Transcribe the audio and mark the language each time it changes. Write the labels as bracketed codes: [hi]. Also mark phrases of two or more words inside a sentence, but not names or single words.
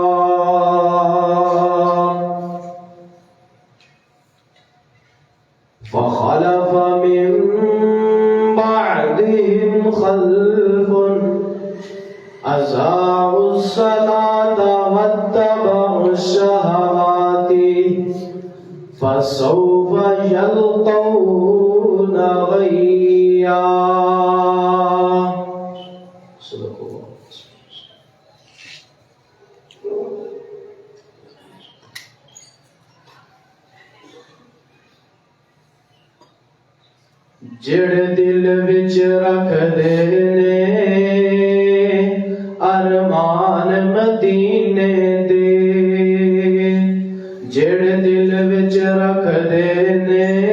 [ar] فخلف من بعدهم خلف أضاعوا الصلاة واتبعوا الشهوات فسوف يلقون غيا. صدق الله. [pa] جڑ دل وچ رکھ دے نے ارمان مدینے دے جڑ دل وچ رکھ دے نے